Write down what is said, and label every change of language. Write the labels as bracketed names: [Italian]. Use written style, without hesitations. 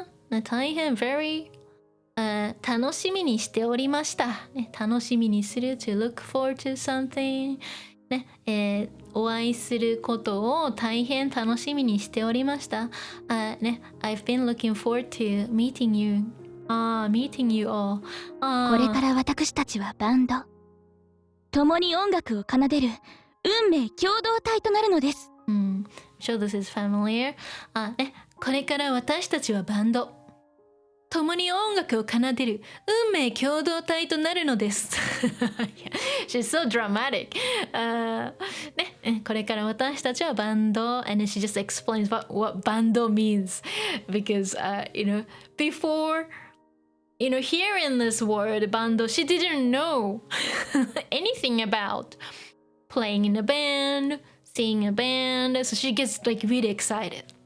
[Japanese] ね、大変 very 楽しみにしておりました。ね、楽しみにする [English] to look forward to something. [Japanese] ね、お会いすることを大変楽しみにしておりました。 [English] ね、I've been looking forward to meeting you. Meeting you all. [Japanese] これから私たちはバンド。共に音楽を奏でる運命共同体となるのです。 [English] Sure this is familiar. [Japanese] ね、これから私たちはバンド。共に音楽を奏でる運命共同体となるのです。 [English] She's so dramatic. [Japanese] ね、これから私たちはバンド [English] and she just explains what bando means because you know before you know hearing this word bando she didn't know anything about playing in a band, singing a band, so she gets like really excited.